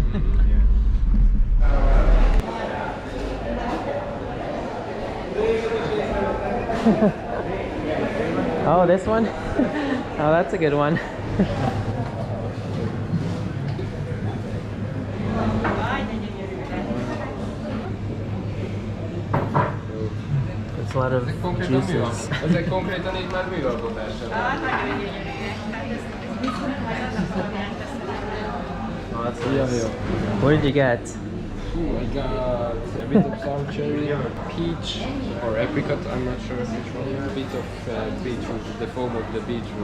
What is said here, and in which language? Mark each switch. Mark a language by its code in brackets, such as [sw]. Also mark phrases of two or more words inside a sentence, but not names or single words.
[en] Oh, this one? Oh, that's a good one. It's a lot of juices. [hu] Ezek konkrétan így már műalkotásra. [en] Oh, that's nice. What did you get? I got a bit of sour cherry, peach, or apricot, I'm not sure which one. A bit of beetroot, the foam of the beetroot.